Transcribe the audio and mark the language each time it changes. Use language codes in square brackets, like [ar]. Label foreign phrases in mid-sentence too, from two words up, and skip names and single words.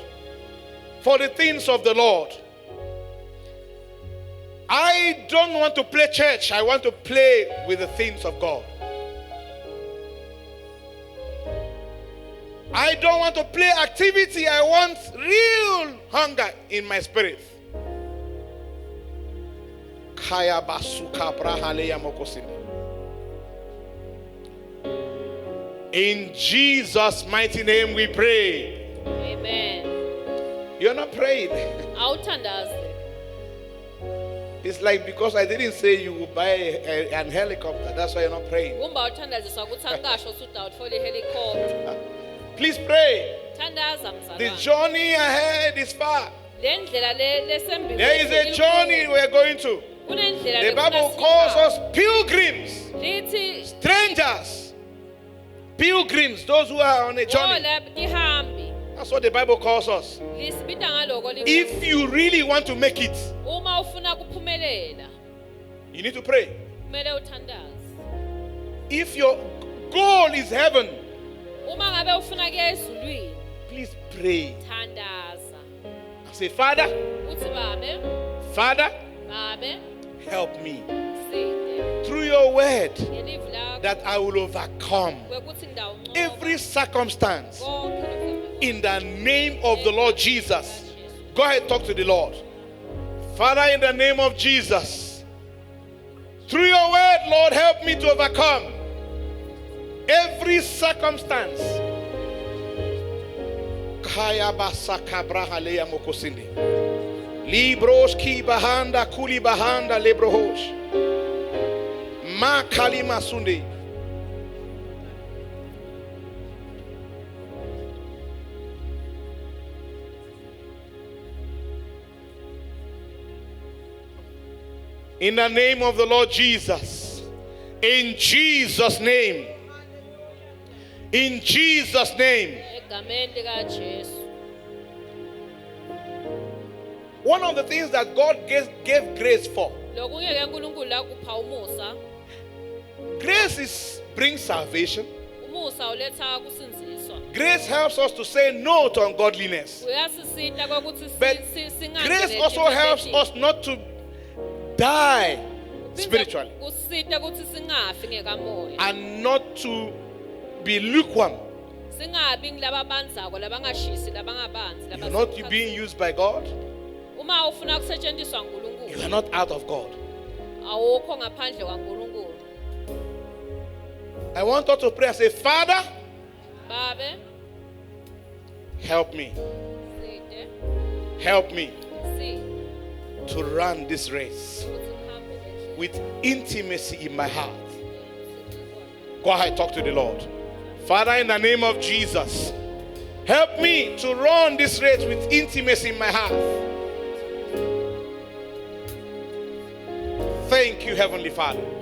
[en] For the things of the Lord. I don't want to play church. I want to play with the things of God. I don't want to play activity. I want real hunger in my spirit. Kaya basuka brahaleya mokosini. In Jesus' mighty name we pray. amen. You're not praying. [ss] Awuthandaze. [en] It's like because I didn't say you would buy an helicopter. That's why you're not praying. [ss] Kumba uthandaziswa ukuthi angasho usuthi awuthola ihelicopter. [en] Please pray. [ss] Thandaza [en] The [ss] mzalwane. [en] journey ahead is far. [ss] Lendlela lesembili. [en] There is a journey we're going to. [ss] Kunendlela [en] The Bible calls us pilgrims, [ss] lithi [en] strangers. Pilgrims, those who are on a journey. [ss] tihambi. [en] That's what the Bible calls us. [ss] Lisibita ngaloko lithi [en] If you really want to make it, [ss] uma ufuna kuphumelela, [en] you need to pray. [ss] kumele uthandaze. [en] If your goal is heaven, [ss] Uma ngabe ufuna kuya ezulwini, [en] please pray. [ss] thandaza. [en] Say, Father, [ss] Uthi babe, [en] Father, [ss] babe, [en] help me [ss] sithe. [en] through your word [ss] Ngelivi lakho [en] that I will overcome [ss] kwekuthi ngidawunqoba [en] every circumstance [ss] konke lokho. [en] in the name of the Lord Jesus. Go ahead, talk to the Lord. Father, in the name of Jesus, through your word, Lord, help me to overcome every circumstance. Kaya basaka brahaleya mokosinde. Libros ki bahanda kuli bahanda lebrohosh. Ma kalima sunde. In the name of the Lord Jesus. In Jesus' name. In Jesus' name. [ss] Egameni likaJesu. [en] One of the things that God gave grace for. [ss] Lokunye ke uNkulunkulu la kupha umusa. [en] Grace brings salvation. [ss] Umusa uletha kusinziswa. [en] Grace helps us to say no to ungodliness. [ss] Uyasisita kokuthi [en] But grace also helps us not to die spiritually [ss] kusita ukuthi singafi ngekamoya. [en] and not to be lukewarm. [ss] Singabi ngilaba banzako labangashisi labangabanzi [en] You're not being used by God. [ss] Uma ufuna kusetshenziswa [en] You [ss] uNkulunkulu, [en] are not out of God. [ss] awukho ngaphandle kwaNkulunkulu. [en] I want us to pray and say, Father, [ss] Babe, [en] help me. [ss] sithe, [en] Help me. [ss] si. [en] to run this race [ss] ukuthi ngihambe le ndlela. [en] with intimacy in my heart. Go ahead, talk to the Lord. Father, in the name of Jesus, help me to run this race with intimacy in my heart. Thank you, Heavenly Father.